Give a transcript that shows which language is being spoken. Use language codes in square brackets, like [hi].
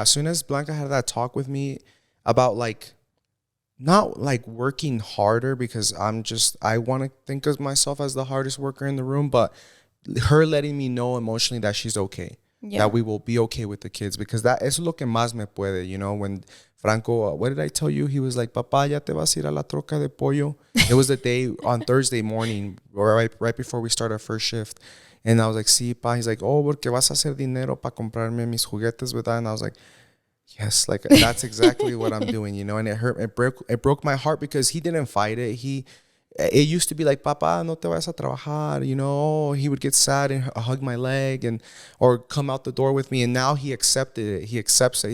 [en] As soon as Blanca had that talk with me about like not like working harder, because I want to think of myself as the hardest worker in the room, but her letting me know emotionally that she's okay. That we will be okay with the kids, because that [es] es lo que más me puede, [en] you know. When Franco, what did I tell you? He was like, [es] "Papá, ya te vas a ir a la troca de pollo." [en] It was the day on Thursday morning, right before we start our first shift. And I was like, "Sí, pa." He's like, [es] "Oh, porque vas a hacer dinero para comprarme mis juguetes, ¿verdad?" [en] And I was like, yes, like that's exactly what I'm doing, you know. And it hurt. It broke my heart, because he didn't fight it. It used to be like, [es] "Papa, no te vayas a trabajar," [en] you know. He would get sad and hug my leg or come out the door with me. And now he accepted it. He accepts it.